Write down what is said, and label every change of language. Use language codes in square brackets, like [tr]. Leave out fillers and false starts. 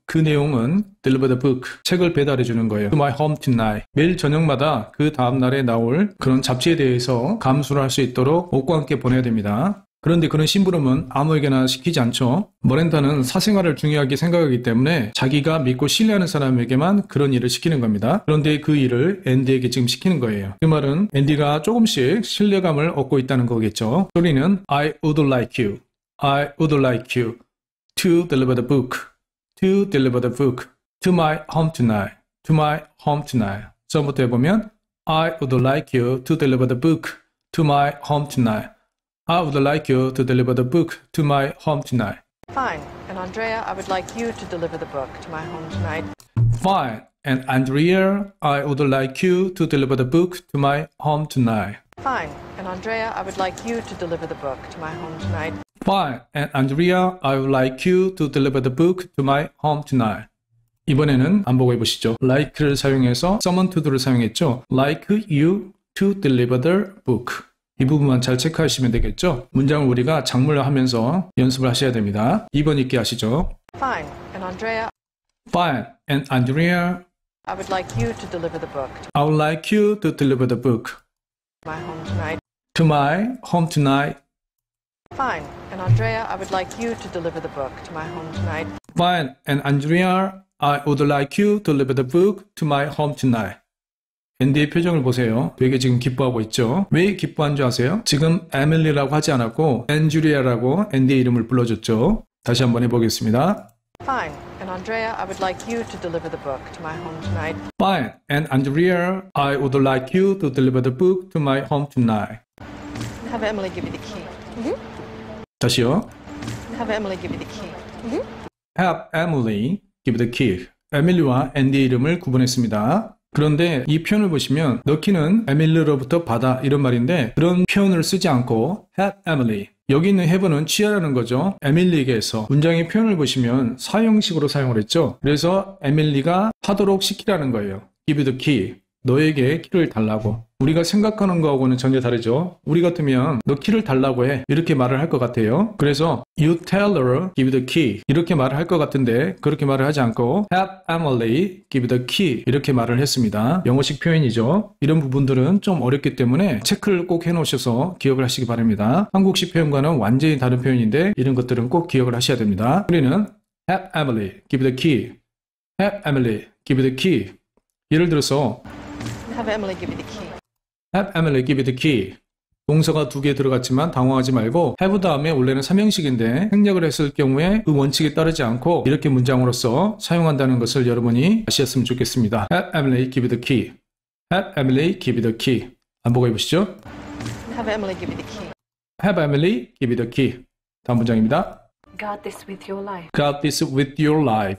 [ko] 그 내용은 [en] deliver the book. [ko] 책을 배달해 주는 거예요. [en] To my home tonight. [ko] 매일 저녁마다 그 다음 날에 나올 그런 잡지에 대해서 감수를 할 수 있도록 옷과 함께 보내야 됩니다. 그런데 그런 심부름은 아무에게나 시키지 않죠. 머렌다는 사생활을 중요하게 생각하기 때문에 자기가 믿고 신뢰하는 사람에게만 그런 일을 시키는 겁니다. 그런데 그 일을 앤디에게 지금 시키는 거예요. 그 말은 앤디가 조금씩 신뢰감을 얻고 있다는 거겠죠. 소리는 [en] I would like you. I would like you to deliver the book. To deliver the book to my home tonight. To my home tonight. [ko] 처음부터 해보면 [en] I would like you to deliver the book to my home tonight. I would like you to deliver the book to my home tonight. Fine. And Andrea, I would like you to deliver the book to my home tonight. Fine. And Andrea, I would like you to deliver the book to my home tonight. Fine. And Andrea, I would like you to deliver the book to my home tonight. Fine. And Andrea, I would like you to deliver the book to my home tonight. [ko] 이번에는 안 보고 해보시죠. like를 사용해서 summon to를 사용했죠. [en] like you to deliver the book. [ko] 이 부분만 잘 체크하시면 되겠죠. 문장을 우리가 작물로 하면서 연습을 하셔야 됩니다. 2번 읽기 하시죠. [en] Fine. And Andrea, Fine. And Andrea, I would like you to deliver the book to I would like you to deliver the book my home tonight. to my home tonight. Fine. And Andrea, I would like you to deliver the book to my home tonight. Fine. And Andrea, I would like you to deliver the book to my home tonight. [ko] 앤디의 표정을 보세요. 되게 지금 기뻐하고 있죠. 왜 기뻐한 줄 아세요? 지금 에밀리라고 하지 않았고 앤주리아라고 앤디의 이름을 불러줬죠. 다시 한번 해보겠습니다. [en] Fine. And Andrea, I would like you to deliver the book to my home tonight. Fine. And Andrea, I would like you to deliver the book to my home tonight. Have Emily give you the key. [ko] 다시요. [en] Have Emily give you the key. Have Emily give the key. [ko] 에밀리와 앤디의 이름을 구분했습니다. 그런데 이 표현을 보시면 너키는 에밀리로부터 받아 이런 말인데 그런 표현을 쓰지 않고 [en] have Emily. [ko] 여기 있는 have는 취하라는 거죠. 에밀리에게서 문장의 표현을 보시면 사형식으로 사용을 했죠. 그래서 에밀리가 하도록 시키라는 거예요. [en] Give the key. [ko] 너에게 키를 달라고. 우리가 생각하는 거하고는 전혀 다르죠. 우리 같으면 너 키를 달라고 해. 이렇게 말을 할 것 같아요. 그래서 [en] you tell her give the key. [ko] 이렇게 말을 할 것 같은데 그렇게 말을 하지 않고 [en] have Emily give the key. [ko] 이렇게 말을 했습니다. 영어식 표현이죠. 이런 부분들은 좀 어렵기 때문에 체크를 꼭 해놓으셔서 기억을 하시기 바랍니다. 한국식 표현과는 완전히 다른 표현인데 이런 것들은 꼭 기억을 하셔야 됩니다. 우리는 [en] have Emily give the key. have Emily give the key. [ko] 예를 들어서 [en] Have Emily give you the key. Have Emily give you the key. [ko] 동사가 2개 들어갔지만 당황하지 말고 have 다음에 원래는 3형식인데 생략을 했을 경우에 그 원칙에 따르지 않고 이렇게 문장으로서 사용한다는 것을 여러분이 아셨으면 좋겠습니다. [en] Have Emily give you the key. Have Emily give you the key. [ko] 반복해 보시죠. [en] Have Emily give you the key. Have Emily give you the key. [ko] 다음 문장입니다. [en] Guard this with your life. Guard this with your life.